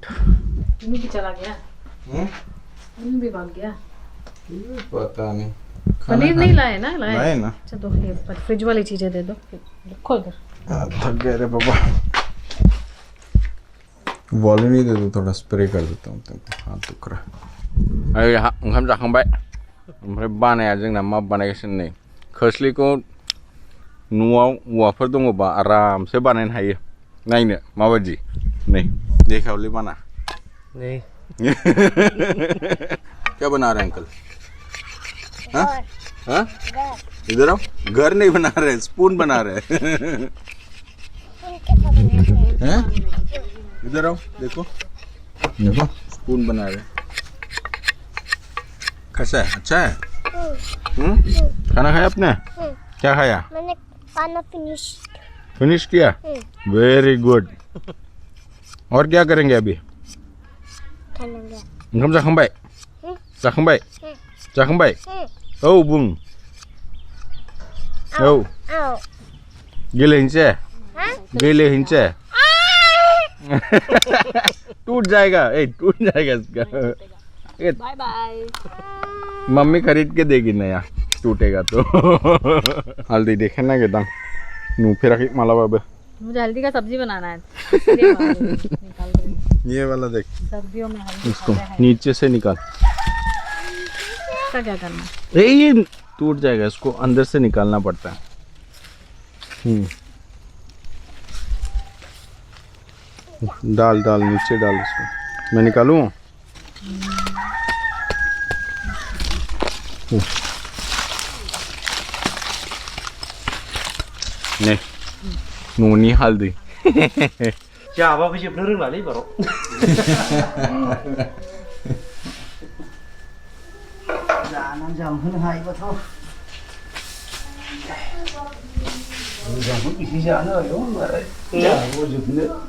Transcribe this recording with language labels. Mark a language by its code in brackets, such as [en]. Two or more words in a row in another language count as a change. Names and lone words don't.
[hi] इनू भी चला गया। इनू भी भाग गया। पता नहीं। पनीर नहीं लाए ना? लाए ना। अच्छा तो ये फ्रिज वाली चीजें दे दो, रखो इधर। थक गए रे बाबा। वॉल्यूम ही दे दो, थोड़ा स्प्रे कर देता हूँ तुमको। हाथ दुख रहा है। [brx] यहाँ ओंखाम जाखांबाय ओमफ्राय बानाया जोंना मा बानायगासिनो नै खोस्लिखौ न'आव औवाफोर दङबा आरामसे बानायनो हायो। नायनो माबायदि नै देखावलै बाना। [hi] नहीं। क्या बना रहे अंकल? हाँ हाँ इधर आओ। घर नहीं बना रहे, स्पून बना रहे हैं। इधर आओ, देखो देखो स्पून बना रहे। कैसा है? अच्छा है? खाना खाया आपने? क्या खाया? मैंने खाना फिनिश। फिनिश किया? [en] very good. [hi] और क्या करेंगे अभी? [brx] ओंखाम जाखांबाय? जाखांबाय? जाखांबाय? औ बुं। औ। गेलेहैनोसै? गेलेहैनोसै? [hi] टूट जाएगा, टूट जाएगा इसका। बाय बाय। मम्मी खरीद के देगी नया, टूटेगा तो। [brx] हल्दी देखे नागिरदां, नुफेराखै मालाबाबो। [hi] मुझे हल्दी का सब्जी बनाना है, इसलिए निकाल रही हूँ। ये वाला देख, सर्दियों में हल्दी इसको खाते हैं। नीचे से निकाल। इसका क्या करना है? ये टूट जाएगा, इसको अंदर से निकालना पड़ता है। डाल डाल नीचे डाल इसको। मैं निकालूं? नहीं, [brx] न'नि हालदै। जाबाबो जोबनो रोंलालै बाराव। जानानै जामहोनो हायोबाथ' मोजांखौ बेसे जानो आरो होनबालाय जाबाबो जोबनो।